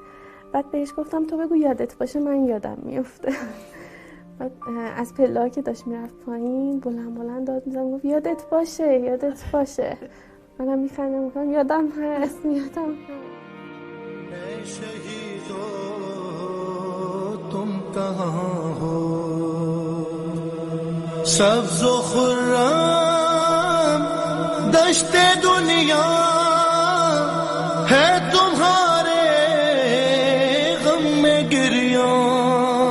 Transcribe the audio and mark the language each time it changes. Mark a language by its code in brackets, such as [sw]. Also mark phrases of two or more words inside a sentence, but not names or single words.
[fa] بعد بهش گفتم تو بگو یادت باشه، من یادم میفته. بعد از پله‌ها که داشت میرفت پایین بلند بلند داد میزنم، گفت یادت باشه یادت باشه. منم میخندم میگم یادم هست یادم هست. [hi] तुम कहाँ हो सब्ज़ व खुर्रम दश्त दुनिया है तुम्हारे गम में गिरिया